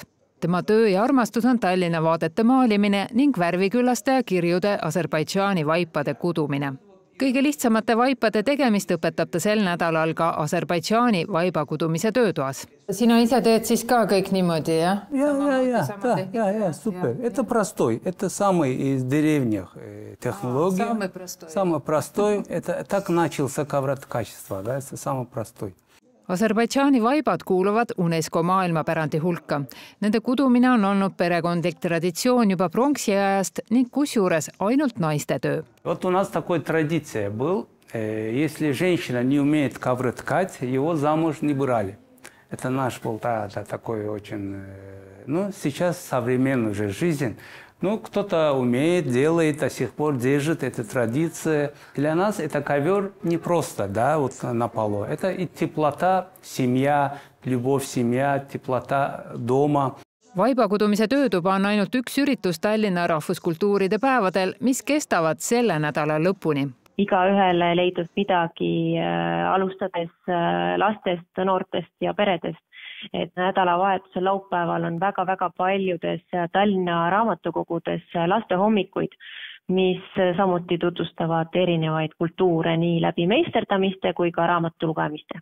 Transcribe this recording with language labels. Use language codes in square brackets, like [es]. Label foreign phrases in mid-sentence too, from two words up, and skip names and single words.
[et] Tema töö ja armastus on Tallinna vaadete maalimine ning värviküllaste ja kirjude Aserbaidžaani vaipade kudumine. Kõige lihtsamate vaipade tegemist õpetab ta sel nädalal ka Aserbaidžaani vaibakudumise töötoas. Sina ise teed siis ka kõik niimoodi, jah? Ja, super. [ru] Это простой. Это самый из древних технологий. Самый простой. Это так начался ковроткачество, да? Это самый простой. [et] Aserbaidžaani vaibad kuuluvad UNESCO maailmapärandi hulka. Nende kudumine on olnud perekondlik traditsioon juba pronksiajast ning kusjuures ainult naiste töö. [ru] Вот у нас такой традиция был. Если женщина не умеет ковры ткать, его замуж не брали. Это наш был такой очень... Ну, сейчас современная уже жизнь. Ну, кто-то умеет, делает, до сих пор держит эту традицию. Для нас это ковер не просто, да, вот на полу. Это и теплота, семья, любовь семья, теплота дома. [et] Vaibakudumise töötuba on ainult üks üritus Tallinna rahvuskultuuride päevadel, mis kestavad selle nädala lõpuni. Igaühele leidus midagi alustades lastest, noortest ja peredest. Et nädalavahetuse laupäeval on väga-väga paljudes Tallinna raamatukogudes lastehommikuid, mis samuti tutvustavad erinevaid kultuure nii läbi meisterdamiste kui ka raamatulugemiste.